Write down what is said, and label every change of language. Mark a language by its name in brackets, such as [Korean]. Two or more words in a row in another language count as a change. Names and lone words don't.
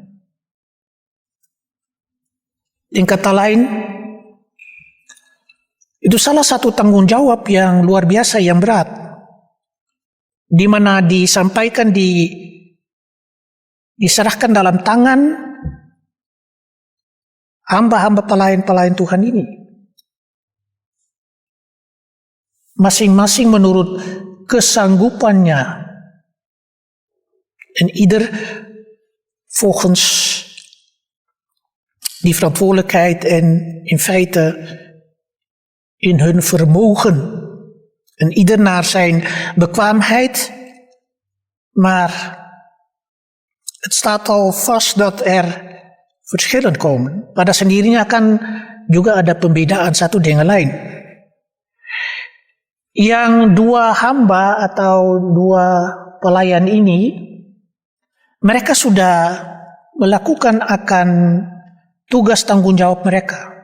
[Indonesian] Dengan kata lain, itu salah satu tanggung jawab yang luar biasa, yang berat, di mana disampaikan, diserahkan dalam tangan hamba-hamba pelayan-pelayan Tuhan ini. Masing-masing menurut kesanggupannya. [Dutch] En ieder volgens die verantwoordelijkheid en in feite in hun vermogen. En ieder naar zijn bekwaamheid. Maar het staat al vast dat er verschillen komen. [Indonesian] Pada sendirinya kan juga ada pembedaan satu dengan lain. Yang 2 hamba atau 2 pelayan ini, mereka sudah melakukan akan tugas tanggung jawab mereka.